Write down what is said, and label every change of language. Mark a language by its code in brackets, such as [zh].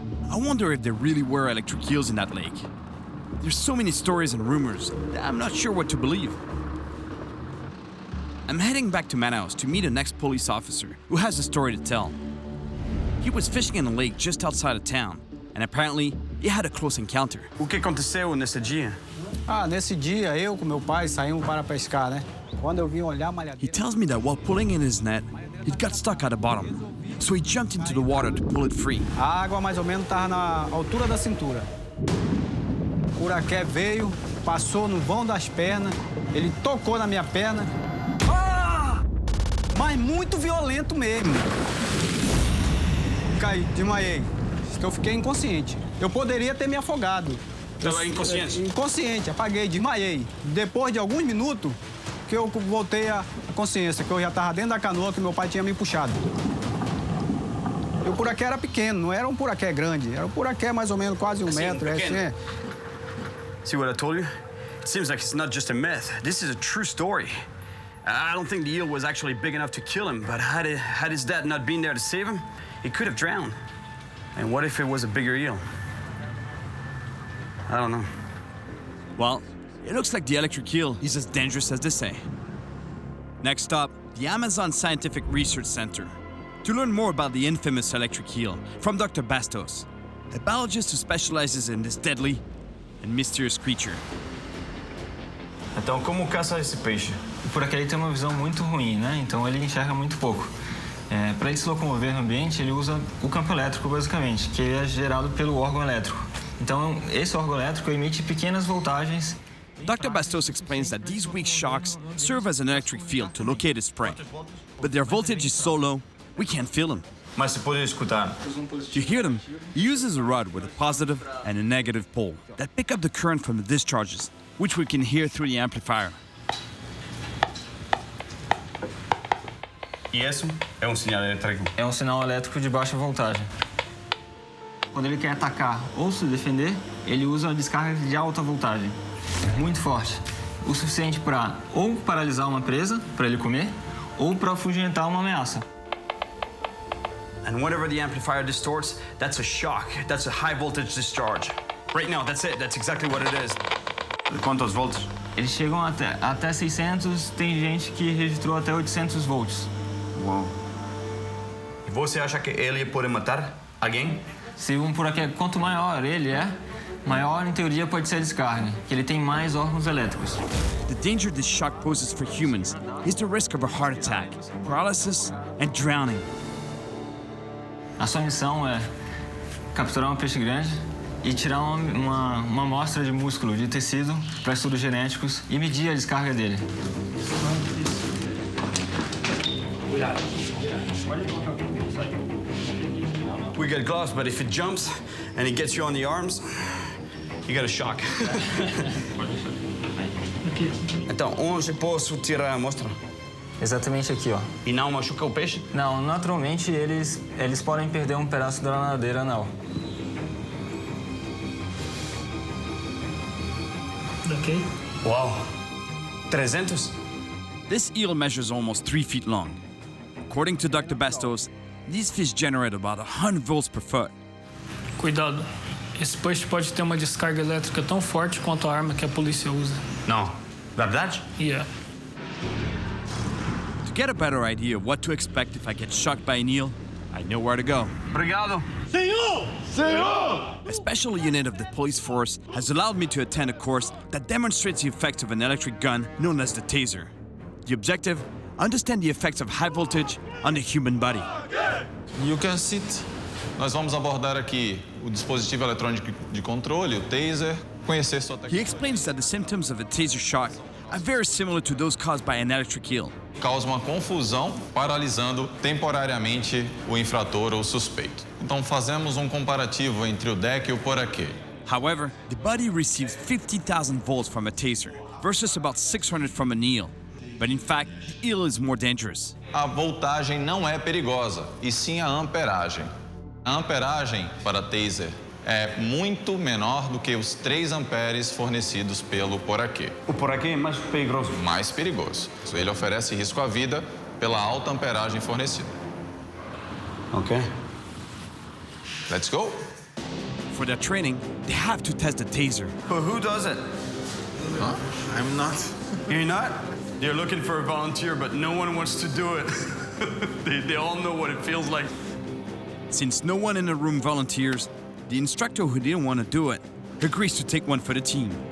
[en] I wonder if there really were electric eels in that lake. There's so many stories and rumors that I'm not sure what to believe. I'm heading back to Manaus to meet an ex-police officer who has a story to tell. He was fishing in a lake just outside of town, and apparently he had a close encounter. [pt] O que aconteceu nesse dia? Nesse dia, eu com meu pai saímos para pescar, né? Quando eu vim olhar a [en] He [pt] malhadeira... [en] tells me that while pulling in his net, it got stuck at the bottom. So he jumped into the water to pull it free. [pt] A água mais ou menos estava na altura da cintura. O curaqué veio, passou no vão das pernas, ele tocou na minha perna. Mas muito violento mesmo. Caí, desmaiei. Eu fiquei inconsciente. Eu poderia ter me afogado. Estava inconsciente? Inconsciente, apaguei, desmaiei. Depois de alguns minutos, que eu voltei à consciência, que eu já estava dentro da canoa que meu pai tinha me puxado. E o puraqué era pequeno, não era um puraqué grande. Era um puraqué mais ou menos quase um metro. pequeno. [en] See what I told you? It seems like it's not just a myth. This is a true story. I don't think the eel was actually big enough to kill him, but had his dad not been there to save him, he could have drowned. And what if it was a bigger eel? I don't know. Well, it looks like the electric eel is as dangerous as they say. Next stop, the Amazon Scientific Research Center. To learn more about the infamous electric eel from Dr. Bastos, a biologist who specializes in this deadly and mysterious creature. [pt] Então, como caça esse peixe? O puraqué ele tem uma visão muito ruim, né? Então ele enxerga muito pouco. Para ele se locomover no ambiente, ele usa o campo elétrico, basicamente, que é gerado pelo órgão elétrico. Então, esse órgão elétrico emite pequenas voltagens. [en] Dr. Bastos explains that these weak shocks serve as an electric field to locate its prey. But their voltage is so low, we can't feel them. [pt] Mas se pode escutar. [en] To hear them, he uses a rod with a positive and a negative pole that pick up the current from the discharges, which we can hear through the amplifier. [pt] E isso é sinal elétrico? É sinal elétrico de baixa voltagem. Quando ele quer atacar ou se defender, ele usa a descarga de alta voltagem, muito forte, o suficiente para ou paralisar uma presa, para ele comer, ou para afugentar uma ameaça. [en] And whenever the amplifier distorts, that's a shock. That's a high voltage discharge. Right now, that's it. That's exactly what it is. [pt] Quantos volts? Eles chegam até 600, tem gente que registrou até 800 volts. Uau. E você acha que ele pode matar alguém? Se puraqué, quanto maior ele é, Maior, em teoria, pode ser a descarga, que ele tem mais órgãos elétricos. [en] The danger this shock poses for humans is the risk of a heart attack, paralysis, and drowning. [pt] A sua missão é capturar um peixe grande e tirar uma amostra de músculo, de tecido, para estudos genéticos e medir a descarga dele. [en] We get gloves, but if it jumps and it gets you on the arms, you get a shock. [pt] Então, onde posso tirar a amostra? Exatamente aqui, ó. E não machuca o peixe? Não, naturalmente eles podem perder um pedaço da nadadeira anal. Ok. Uau! 300? [en] This eel measures almost 3 feet long. According to Dr. Bastos, these fish generate about 100 volts per foot. [pt] Cuidado. Esse peixe pode ter uma descarga elétrica tão forte quanto a arma que a polícia usa. Não. Verdade? [en] Yeah. To get a better idea of what to expect if I get shocked by an eel, I know where to go. [pt] Obrigado. [en] A special unit of the police force has allowed me to attend a course that demonstrates the effects of an electric gun known as the taser. The objective? Understand the effects of high voltage on the human body. You can sit. [pt] Nós vamos abordar aqui o dispositivo eletrônico de controle, o taser, conhecer sua [en] He [pt] técnica. [en] explains that the symptoms of a taser shock are very similar to those caused by an electric eel. [pt] Causa uma confusão, paralisando temporariamente o infrator ou suspeito. Então fazemos um comparativo entre o deck e o poraquê. [en] However, the body receives 50,000 volts from a taser versus about 600 from an eel. But in fact, the eel is more dangerous. [pt] A voltagem não é perigosa, e sim a amperagem. A amperagem para taser é muito menor do que os 3 amperes fornecidos pelo poraquê. O poraquê é mais perigoso. Mais perigoso. Ele oferece risco à vida pela alta amperagem fornecida. Ok. [en] Let's go! For their training, they have to test the taser. But who does it? Huh? I'm not. You're not? You're looking for a volunteer, but no one wants to do it. they all know what it feels like. Since no one in the room volunteers, the instructor who didn't want to do it agrees to take one for the team.